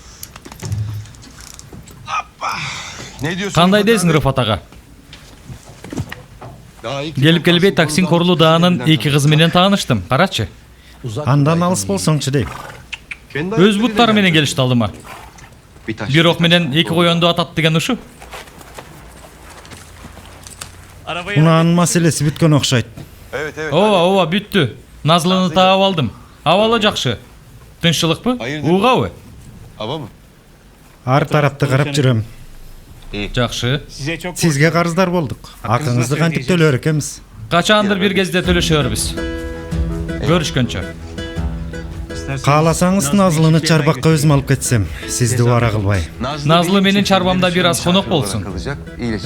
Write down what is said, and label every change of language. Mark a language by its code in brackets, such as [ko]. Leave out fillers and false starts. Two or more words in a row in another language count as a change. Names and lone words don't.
[tr] Ne diyorsun? [ky] Кандай дейсиң, Рыфат ага? [tr] Daha ilk [ky] Келип келбей таксин Корлудаанын эки кызы менен тааныштым. Карачы. Андан алыс болсоңчу дейм. [tr] Kendi [ky] Өз [tr] ayaklarıyla [ky] буттары менен [tr] geldi. [ky] келишти алдыма. [tr] Bir taş. [ky] Бирок менен эки коёнду атат деген ушу. Унаанын маселеси бүткөн окшойт. [tr] Evet evet. [ky] Ооба, бүттү. Назлыны таап алдым. Абалы жакшы. Тынччылыкпы? [tr] Hayırdır? [ky] Угабы? [tr] Hava mı? [ky] Ар тарапты карап жүрөм. Жакшы. Сизге карыздар болдук. Акыңызды кантип төлөр экенбиз? Качандыр бир кезде төлөшөрбүз. Көрүшкөнчө. Кааласаңыз Назлыны чарбакка өзүм алып кетсем, сизди убара кылбай. Назлы менин чарбамда бир аз конок болсун. [tr] Kalacak. İyileşecek.